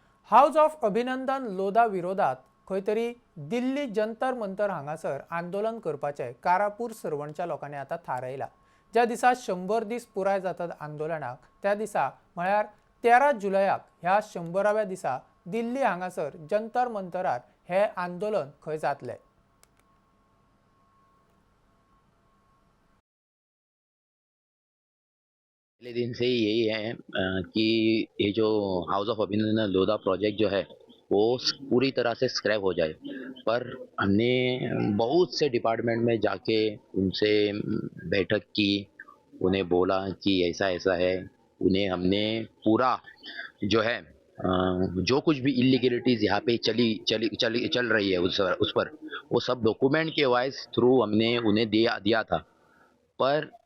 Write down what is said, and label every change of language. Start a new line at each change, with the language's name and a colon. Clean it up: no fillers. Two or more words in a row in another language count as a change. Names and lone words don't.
Konkani: हाऊस ऑफ अभिनंदन लोधा विरोधात खंय तरी दिल्ली जंतर मंतर हांगासर आंदोलन करपाचे कारापूर सरवणच्या लोकांनी आता थारायला. ज्या दिसा 100 दीस पुराय जातात आंदोलनाक त्या दिसा म्हळ्यार 13 जुलयाक ह्या 100व्या दिसा दिल्ली हांगासर जंतर मंतरार हे आंदोलन खंय जातले.
Hindi: पहले दिन से ही यही है कि ये जो हाउस ऑफ अभिनंदन लोधा प्रोजेक्ट जो है वो पूरी तरह से स्क्रैप हो जाए, पर हमने बहुत से डिपार्टमेंट में जाके उनसे बैठक की, उन्हें बोला कि ऐसा ऐसा है, उन्हें हमने पूरा जो है जो कुछ भी इलीगलिटीज यहाँ पे चल रही है उस पर वो सब डॉक्यूमेंट के
English: wise through
Hindi: हमने उन्हें दिया था, पर